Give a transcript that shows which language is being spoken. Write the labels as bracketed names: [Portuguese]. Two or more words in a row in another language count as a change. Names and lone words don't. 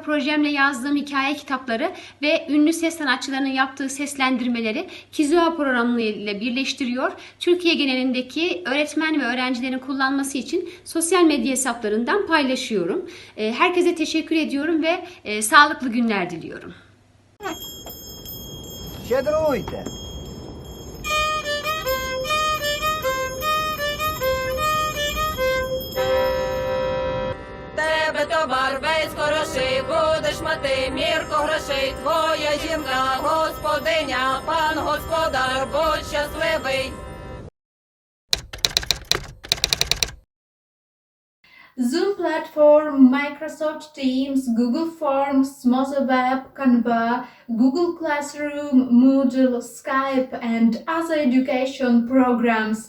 [Turkish] Projemle yazdığım hikaye kitapları ve ünlü ses sanatçılarının yaptığı seslendirmeleri Kizoa programı ile birleştiriyor. Türkiye genelindeki öğretmen ve öğrencilerin kullanması için sosyal medya hesaplarından paylaşıyorum. Herkese teşekkür ediyorum ve sağlıklı günler diliyorum. [Ukrainian] Щедруйте! Тебе товар весь хороший, будеш мати мірку грошей. Твоя жінка, господиня, пан господар, будь щасливий. [English] Zoom platform, Microsoft Teams, Google Forms, Mozilla, Canva, Google Classroom, Moodle, Skype, and other education programs.